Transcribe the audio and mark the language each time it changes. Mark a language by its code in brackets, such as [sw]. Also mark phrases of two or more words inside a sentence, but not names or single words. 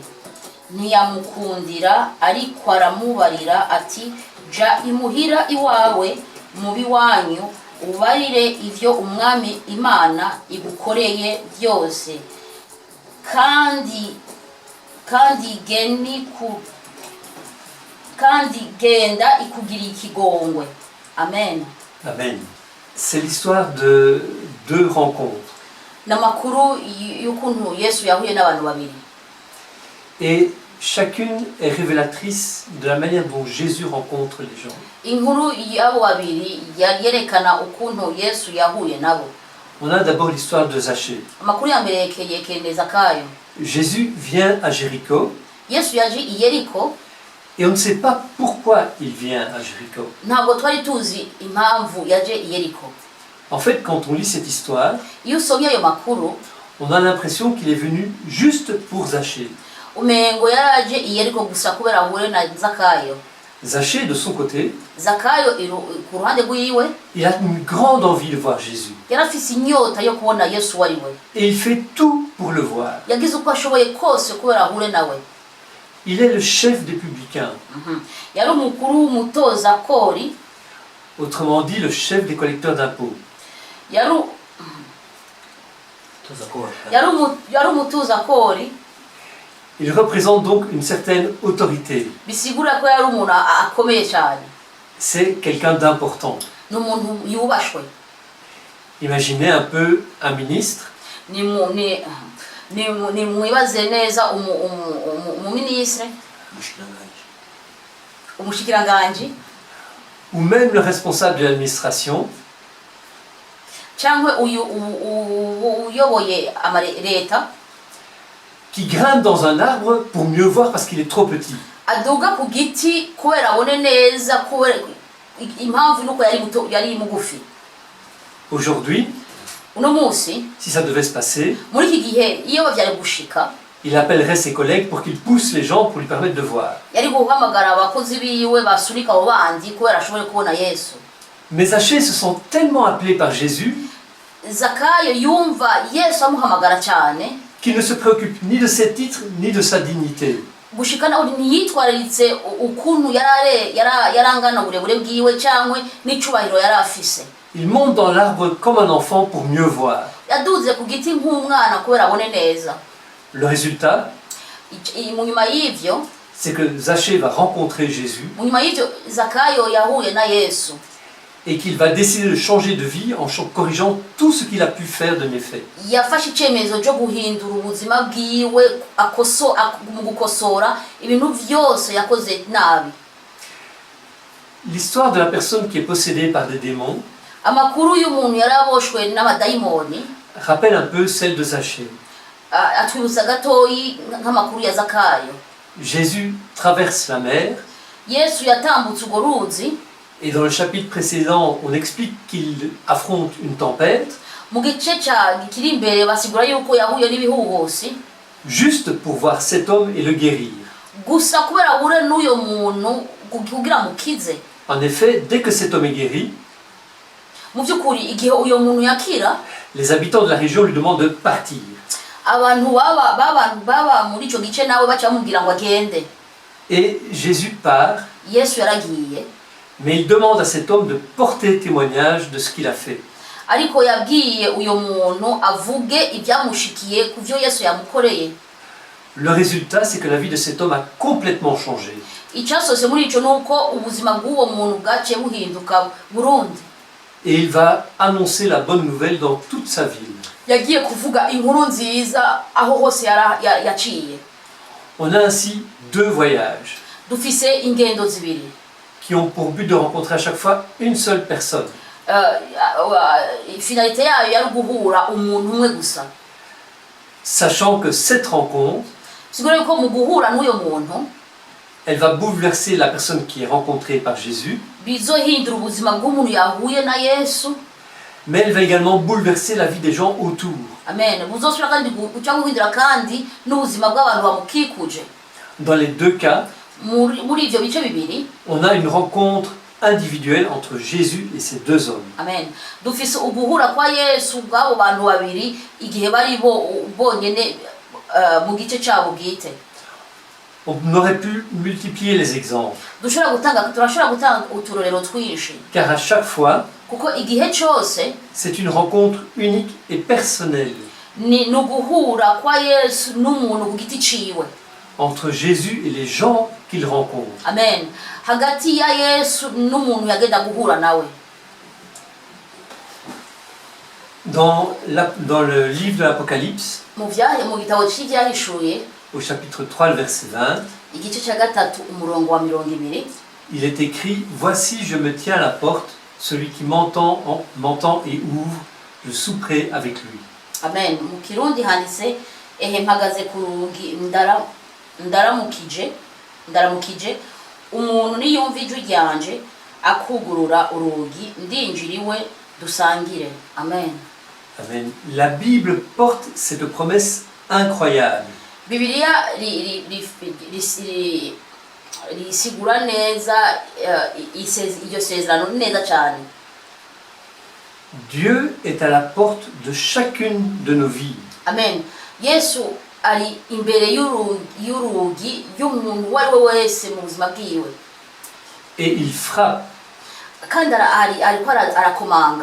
[rn] Ntiyamukundira ariko aramubarira ati ja imuhira iwawe mubi wanyu ubarire ivyo umwami Imana igukoreye byose kandi genda ikugiri ikigongwe. Amen. Amen. [fr] C'est l'histoire de deux rencontres. [rn] Namakuru y'ukuntu Yesu yahuye n'abantu babiri. [fr] Et chacune est révélatrice de la manière dont Jésus rencontre les gens. [rn] Inkuru y'abo babiri yerekana ukuntu Yesu yahuye nabo. [fr] On a d'abord l'histoire de Zachée. [rn] Amakuru ya mbere yekende Zakayo. [fr] Jésus vient à Jéricho. [rn] Yesu yaje i Yeriko. [fr] Et on ne sait pas pourquoi il vient à Jéricho. [rn] Ntabwo twari tuzi impamvu yaje i Yeriko. [fr] En fait, quand on lit cette histoire, [rn] Iyo usomye ayo makuru, [fr] on a l'impression qu'il est venu juste pour Zachée. [rn] umengo yaraje i Yeriko gusa kubera ahure na Zakayo. [fr] Zachée, de son côté, [rn] zakayo ku ruhande rwiwe [fr] il a une grande envie de voir Jésus. [rn] yari afise inyota yo kubona yesu uwo ari we, [fr] Et il fait tout pour le voir. [rn] yagize uko ashoboye kose kubera ahure nawe. [fr] Il est le chef des publicains, [rn] yari umukuru w'umutoza kori, [fr] autrement dit le chef des collecteurs d'impôts. [rn] yari umutoza kori. [fr] Il représente donc une certaine autorité. [rn] bisigura ko yari umuntu akomeye cyane, [fr] C'est quelqu'un d'important. [rn] ni umuntu yubashwe. [fr] Imaginez un peu un ministre [rn] ni mwibaze neza umuminisitiri, umushikiranganji, [fr] ou même le responsable de l'administration [rn] cyangwa uyoboye leta, [fr] qui grimpe dans un arbre pour mieux voir parce qu'il est trop petit. [rn] aduga ku giti kubera abone neza, kubera impamvu nuko yari mugufi. [fr] Aujourd'hui, [rn] uno munsi [fr] si ça devait se passer, [rn] muri iki gihe iyo byari gushika, [fr] il appellerait ses collègues pour qu'ils poussent les gens pour lui permettre de voir. [rn] yari guhamagara abakozi biwe basunika abo bandi kubera ashobore kubona Yesu. [fr] Mais Zachée se sent tellement appelé par Jésus [rn] zakayo yumva Yesu amuhamagara cyane, [fr] qu'il ne se préoccupe ni de ses titres ni de sa dignité. [rn] gushika naho ntiyitwararitse ukuntu yarangana uburebure bwiwe cyangwa n'icubahiro yari afise. [fr] Il monte dans l'arbre comme un enfant pour mieux voir. [rn] yaduze ku giti nk'umwana kubera abone neza. [fr] Le résultat, [rn] mu nyuma y'ivyo, [fr] c'est que Zachée va rencontrer Jésus [rn] mu nyuma y'ivyo zakayo yahuye na Yesu, [fr] et qu'il va décider de changer de vie en corrigeant tout ce qu'il a pu faire de méfait. [rn] yafashe icyemezo cyo guhindura ubuzima bwiwe mu gukosora ibintu byose yakoze nabi. [fr] L'histoire de la personne qui est possédée par des démons [rn] amakuru y'umuntu yari aboshwe n'abadayimoni [fr] rappelle un peu celle de Zachée. [rn] atwibutsa gatoyi nk'amakuru ya zakayo. [fr] Jésus traverse la mer [rn] Yesu yatambutse urwo ruzi, [fr] et dans le chapitre précédent, on explique qu'il affronte une tempête [rn] mu gice kiri imbere basigura yuko yahuye n'ibihuhusi [fr] juste pour voir cet homme et le guérir. [rn] gusa kubera ahure n'uyo muntu kugira mukize. [fr] En effet, dès que cet homme est guéri, [rn] mu by'ukuri igihe uyo muntu yakira, [fr] les habitants de la région lui demandent de partir. [rn] abantu baba muri icyo gice nawe baca bamubwira ngo agende. [fr] Et Jésus part, [rn] Yesu yaragiye, [fr] mais il demande à cet homme de porter témoignage de ce qu'il a fait. [rn] ariko yabwiye uyo muntu avuge ibyamushikiye ku byo Yesu yamukoreye. [fr] Le résultat, c'est que la vie de cet homme a complètement changé. [rn] icyasose muri icyo ni uko ubuzima bw'uwo muntu bwaciye buhinduka burundi. [fr] Et il va annoncer la bonne nouvelle dans toute sa ville. [rn] yagiye kuvuga inkuru nziza aho hose yaciye. [fr] On a ainsi deux voyages [rn] dufise ingendo zibiri [fr] qui ont pour but de rencontrer à chaque fois une seule personne. [rn] finalité yayo yari guhura umuntu umwe gusa, [fr] Sachant que cette rencontre, [rn] sigura yuko mu guhura n'uyo muntu [fr] elle va bouleverser la personne qui est rencontrée par Jésus, [rn] bizohindura ubuzima bw'umuntu yahuye na Yesu. [fr] mais elle va également bouleverser la vie des gens autour. [rn] amen. buzosubira kandi guca guhindura kandi n'ubuzima bw'abantu bamukikuje. [fr] Dans les deux cas, [rn] muri ivyo bice bibiri, [fr] on a une rencontre individuelle entre Jésus et ces deux hommes. [rn] amen, dufise uguhura kwa Yesu bw'abo bantu babiri igihe bari bonyene mu gice cyabo bwite. [fr] On aurait pu multiplier les exemples, [rn] turashobora gutanga uturorero twinshi, [fr] car à chaque fois, [rn] kuko igihe cyose [fr] c'est une rencontre unique et personnelle [rn] ni uguhura kwa Yesu n'umuntu ku giti ciwe. [fr] entre Jésus et les gens qu'il rencontre. [rn] amen, hagati ya Yesu n'umuntu yagenda guhura nawe. [fr] Dans le livre de l'Apocalypse, [rn] mu gitabo cy'ibyahishuye [fr] au chapitre 3, le verset 20, [rn] igice cya gatatu umurongo wa 20, [fr] il est écrit « Voici, je me tiens à la porte, celui qui m'entend et ouvre, je souperai avec lui. » [rn] amen. mu kirundi handitse ehe mpagaze ku rugi ndaramukije umuntu niyumva ijwi ryanje akugurura urugi ndinjiriwe dusangire. amen. Amen. [fr] La Bible porte cette promesse incroyable. [rn] Bibiliya risigura neza iryo sezerano neza cyane. [fr] Dieu est à la porte de chacune de nos vies. [rn] Amen. Yesu ari imbere y'urugi y'umuntu uwo ari we wese mu buzima bwiwe. [fr] Et il frappe. [rn] Kandi ariko arakomanga.